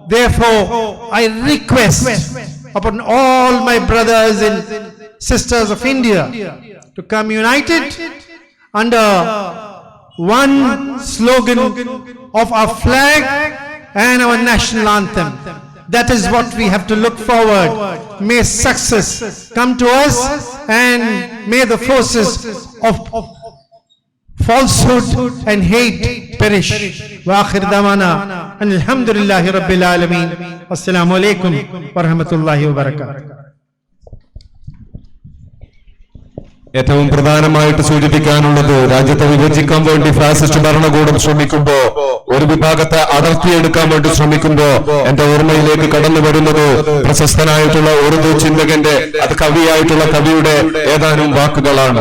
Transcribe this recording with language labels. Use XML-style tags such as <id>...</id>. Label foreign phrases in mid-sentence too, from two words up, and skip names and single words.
<en>Therefore, I request upon all my brothers and sisters of India to come united under one slogan of our flag and our national anthem. That is what we have to look forward. May success come to us, and may the forces of falsehood and hate perish.</en> <ar>وآخر دعوانا الحمد لله رب العالمين. السلام عليكم ورحمة الله وبركاته.</ar> <ml>ഏറ്റവും പ്രധാനമായിട്ട് സൂചിപ്പിക്കാനുള്ളത്, രാജ്യത്തെ വിഭജിക്കാൻ വേണ്ടി ഫാസിസ്റ്റ് ഭരണകൂടം ശ്രമിക്കുമ്പോ, ഒരു വിഭാഗത്തെ അടർത്തിയെടുക്കാൻ വേണ്ടി ശ്രമിക്കുമ്പോ എന്റെ ഓർമ്മയിലേക്ക് കടന്നു വരുന്നത് പ്രശസ്തനായിട്ടുള്ള ഉറുദു ചിന്തകന്റെ, അത് കവിയായിട്ടുള്ള കവിയുടെ ഏതാനും വാക്കുകളാണ്.</ml>